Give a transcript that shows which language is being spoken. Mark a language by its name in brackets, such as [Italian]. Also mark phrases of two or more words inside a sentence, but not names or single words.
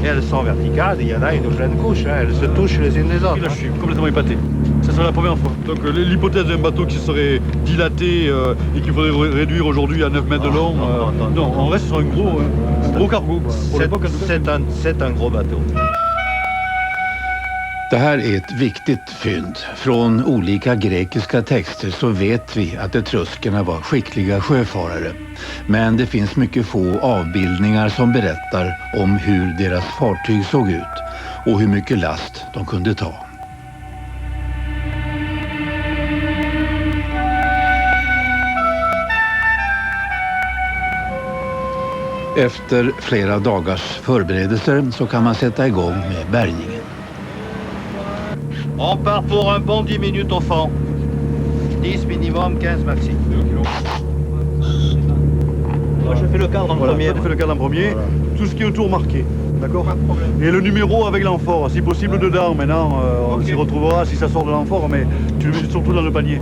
[French] et elles sont verticales. Il y en a une pleine couche, hein, elles se touchent les unes les Et autres. là, je suis complètement épaté. Ça serait la première fois. Donc l'hypothèse d'un bateau qui serait dilaté et qu'il faudrait réduire aujourd'hui à 9 mètres de long, non, en reste sur un gros cargo. Quoi. Pour l'époque, en tout cas, C'est un gros bateau. [Swedish] Det här är ett viktigt fynd. Från olika grekiska texter så vet vi att etruskerna var skickliga sjöfarare. Men det finns mycket få avbildningar som berättar om hur deras fartyg såg ut och hur mycket last de kunde ta. Efter flera dagars förberedelser så kan man sätta igång med bärgningen. [French] On part pour un bon 10 minutes au fond. 10 minimum, 15 maxi. Moi, je fais le cadre en premier. Tu fais le cadre en premier. Tout ce qui est autour marqué. D'accord. Et le numéro avec l'amphore, si possible dedans. Maintenant, on s'y retrouvera si ça sort de l'amphore, mais tu le mets surtout dans le panier.